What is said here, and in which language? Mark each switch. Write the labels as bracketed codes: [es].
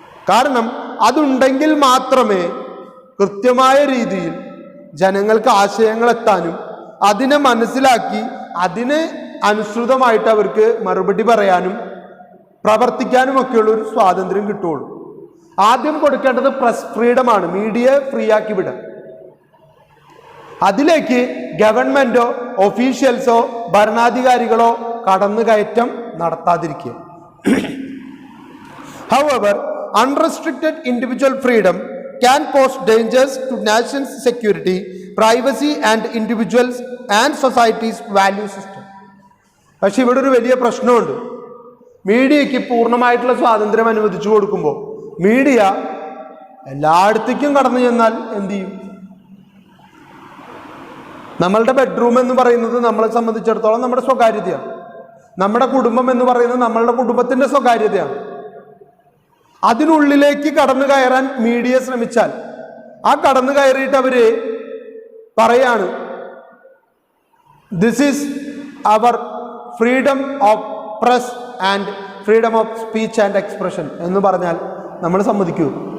[ml] കാരണം അതുണ്ടെങ്കിൽ മാത്രമേ കൃത്യമായ രീതിയിൽ ജനങ്ങൾക്ക് ആശയങ്ങൾ എത്താനും അതിനെ മനസ്സിലാക്കി അതിന് അനുസൃതമായിട്ട് അവർക്ക് മറുപടി പറയാനും പ്രവർത്തിക്കാനും ഒക്കെയുള്ള ഒരു സ്വാതന്ത്ര്യം കിട്ടുള്ളൂ. ആദ്യം കൊടുക്കേണ്ടത് പ്രസ് ഫ്രീഡമാണ്, മീഡിയയെ ഫ്രീ ആക്കി വിടുക. അതിലേക്ക് ഗവൺമെന്റോ ഒഫീഷ്യൽസോ ഭരണാധികാരികളോ കടന്നുകയറ്റം നടത്താതിരിക്കുക. [en] However, unrestricted individual freedom can pose dangers to nation's security, privacy and individuals and society's value system. [ml] പക്ഷെ ഇവിടെ ഒരു വലിയ പ്രശ്നമുണ്ട്. മീഡിയയ്ക്ക് പൂർണ്ണമായിട്ടുള്ള സ്വാതന്ത്ര്യം അനുവദിച്ചു കൊടുക്കുമ്പോൾ മീഡിയ എല്ലായിടത്തേക്കും കടന്നു ചെന്നാൽ എന്ത് ചെയ്യും? നമ്മളുടെ ബെഡ്റൂം എന്ന് പറയുന്നത് നമ്മളെ സംബന്ധിച്ചിടത്തോളം നമ്മുടെ സ്വകാര്യതയാണ്. നമ്മുടെ കുടുംബം എന്ന് പറയുന്നത് നമ്മളുടെ കുടുംബത്തിന്റെ സ്വകാര്യതയാണ്. അതിനുള്ളിലേക്ക് കടന്നു കയറാൻ മീഡിയ ശ്രമിച്ചാൽ ആ കടന്നു കയറിയിട്ട് അവര് പറയാണ്, [en] this is our freedom of press and freedom of speech and expression [ml] എന്ന് പറഞ്ഞാൽ നമ്മൾ സമ്മതിക്കുമോ?